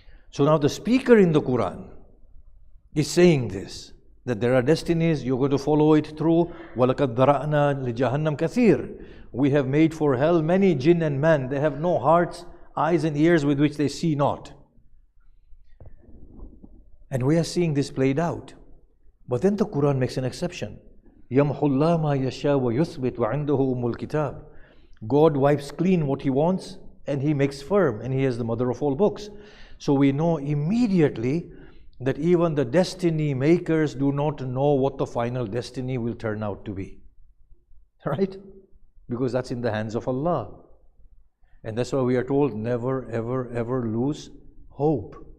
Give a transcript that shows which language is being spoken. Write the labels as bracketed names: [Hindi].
[English] So now the speaker in the Quran is saying this, that there are destinies, you're going to follow it through. [Arabic] وَلَقَدْ ذَرَأْنَا لِجَهَنَّمْ كَثِيرٍ. [English] We have made for hell many jinn and men. They have no hearts, eyes and ears with which they see not. And we are seeing this played out. But then the Quran makes an exception. [Arabic] يَمْحُ اللَّهُ مَا يَشَاءُ وَيُثْبِتُ وَعِنْدَهُ أُمُّ الْكِتَابِ. [English] God wipes clean what He wants and He makes firm, and He is the mother of all books. So we know immediately that even the destiny makers do not know what the final destiny will turn out to be. Right? Because that's in the hands of Allah. And that's why we are told never, ever, ever lose hope.